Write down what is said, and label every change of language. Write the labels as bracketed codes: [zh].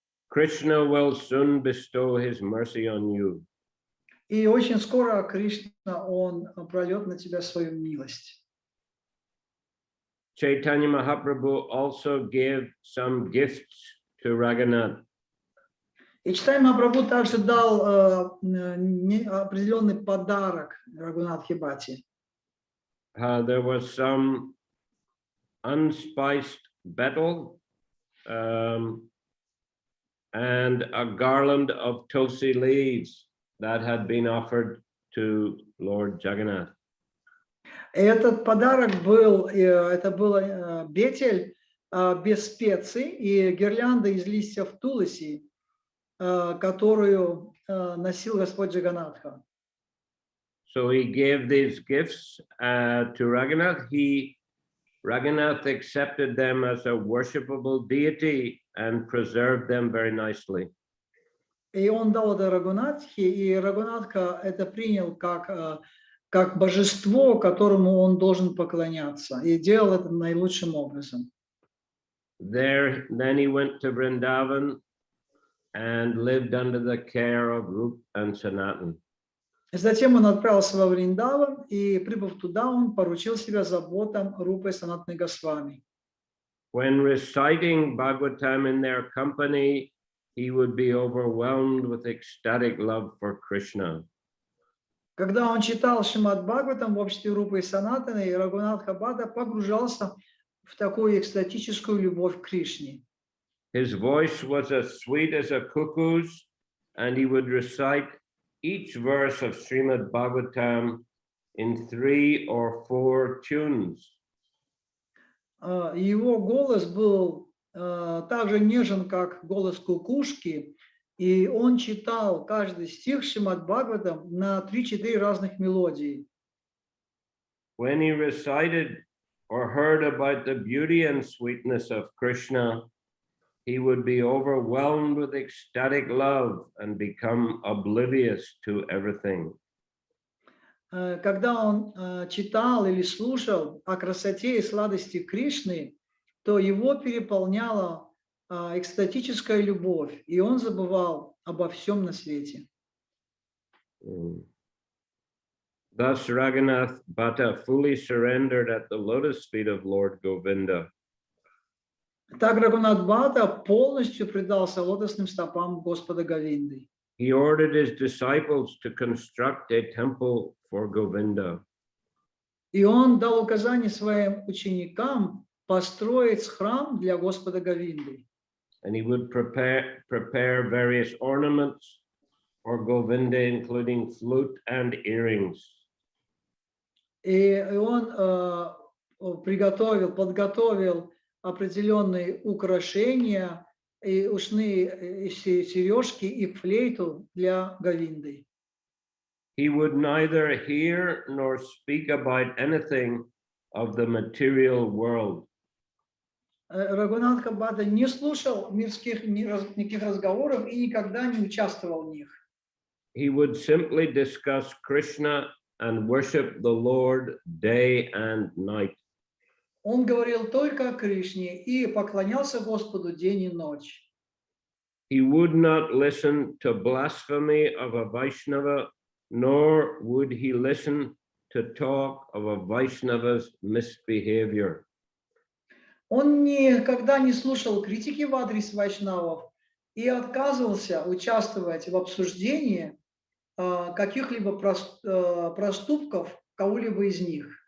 [en] Krishna will soon bestow his mercy on you. [ru] И очень скоро Кришна, он прольет на тебя свою милость. [en] Chaitanya Mahaprabhu also gave some gifts to Raghunath. [ru] И Чайтанья Махапрабху также дал определенный подарок Рагунатхе Бхатте. [en] There was some unspiced betel and a garland of tulsi leaves that had been offered to Lord Jagannath. [ru] Этот подарок был, это был бетель без специй и гирлянда из листьев туласи, которую носил Господь Джаганатха. [en] So he gave these gifts to Raghunath. Raghunath accepted them as a worshipable deity and preserved them very nicely. [ru] И он дал это Рагунатхе, и Рагунатха это принял как божество, которому он должен поклоняться, и делал это наилучшим образом. [en] Then he went to Vrindavan and lived under the care of Rupa and Sanatana. [ru] Затем он отправился во Вриндаван, и, прибыв туда, он поручил себя заботам Рупы Санатаны Госвами. [en] When reciting Bhagavatam in their company, he would be overwhelmed with ecstatic love for Krishna. [ru] Когда он читал Шримад Бхагаватам в обществе Рупы и Санатаны, Рагунатха Бхатта погружался в такую экстатическую любовь к Кришне. [en] His voice was as sweet as a cuckoo's, and he would recite each verse of Srimad Bhagavatam in 3 or 4 tunes. [ru] Его голос был так же нежен, как голос кукушки, и он читал каждый стих Шримад Бхагаватам на 3-4 разных мелодий. [en] When he recited or heard about the beauty and sweetness of Krishna, he would be overwhelmed with ecstatic love and become oblivious to everything. [ru] Когда он читал или слушал о красоте и сладости Кришны, то его переполняла экстатическая любовь, и он забывал обо всем на свете. [en] Thus Raghunath Bhatta fully surrendered at the lotus feet of Lord Govinda. [ru] Так Рагунат Бхатта полностью предался лотосным стопам Господа Говинды. [en] He ordered his disciples to construct a temple for Govinda. [ru] И он дал указание своим ученикам построить храм для Господа Говинды. [en] And he would prepare various ornaments for Govinda, including flute and earrings. [ru] И он подготовил определенные украшения, и ушные сережки, и флейту для Говинды. [en] He would neither hear nor speak about anything of the material world. [ru] Рагунатха Бхатта не слушал мирских никаких разговоров и никогда не участвовал в них. [en] He would simply discuss Krishna and worship the Lord day and night. [ru] Он говорил только о Кришне и поклонялся Господу день и ночь. [en] He would not listen to blasphemy of a Vaishnava, nor would he listen to talk of a Vaishnava's misbehavior. [ru] Он никогда не слушал критики в адрес вайшнавов и отказывался участвовать в обсуждении каких-либо проступков кого-либо из них.